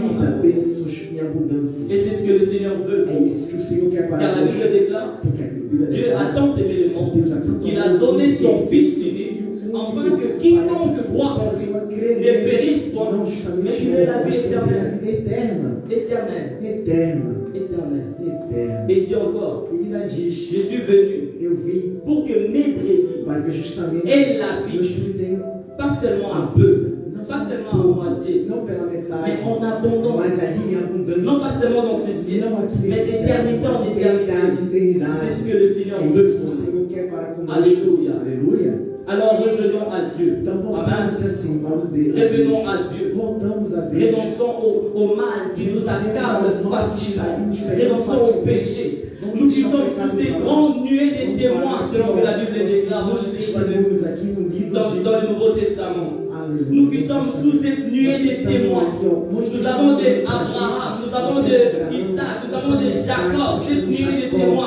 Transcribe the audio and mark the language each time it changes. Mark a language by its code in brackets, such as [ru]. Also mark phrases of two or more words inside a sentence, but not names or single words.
[pt] bênçãos em abundância. [fr] Et c'est ce que le Seigneur veut. [pt] É isso que o Senhor quer para [fr] Car la [pt] nós. [fr] Bible déclare, [pt] Porque a Bíblia [fr] Dieu [pt] declara, [fr] a tant aimé le monde [pt] Deus a tanto [fr] qu'il a [pt] amado [fr] donné [pt] o [fr] son [pt] mundo, [fr] Fils unique, afin que quiconque croit ne périsse point, [pt] não [fr] mais [pt] justamente [fr] qu'il ait la vie [pt] mas tenha a [fr] éternelle. [pt] vida eterna. [fr] Éternelle. [pt] Eterna. [fr] Éternelle. [pt] Eterna. [fr] Et il dit encore, [pt] Ele ainda diz, [fr] je suis venu [pt] eu vim [fr] pour que mes brebis [pt] para que justamente [fr] aient la [pt] meus [fr] vie, [pt] filhos tenham [fr] pas seulement un peu, Pas seulement à moitié, [pt] não pela metade, [fr] mais en abondance. [pt] mas ali em abundância. [fr] Non pas seulement dans ce ciel, [pt] Não aqui [fr] mais [pt] nesse [fr] d'éternité [pt] céu, [fr] en [pt] de [fr] éternité. [pt] eternidade. [fr] C'est ce que le Seigneur [pt] É [fr] veut [pt] isso que [fr] pour [pt] o [fr] nous. [pt] Senhor quer para conosco. [fr] Alléluia. [pt] Aleluia. [fr] Alors revenons à Dieu. [pt] Então [fr] Amen. [pt] voltamos assim ao Deus. [fr] Revenons à Dieu. [pt] Voltamos a Deus. [fr] Renonçons au mal qui nous accable facilement. Renonçons au péché. Nous qui sommes sous ces grandes nuées des témoins, selon que la Bible déclare dans le Nouveau Testament. Nous qui sommes sous cette nuée des témoins, nous avons des Abraham, nous avons des Isaac, nous avons des Jacob, cette nuée des témoins.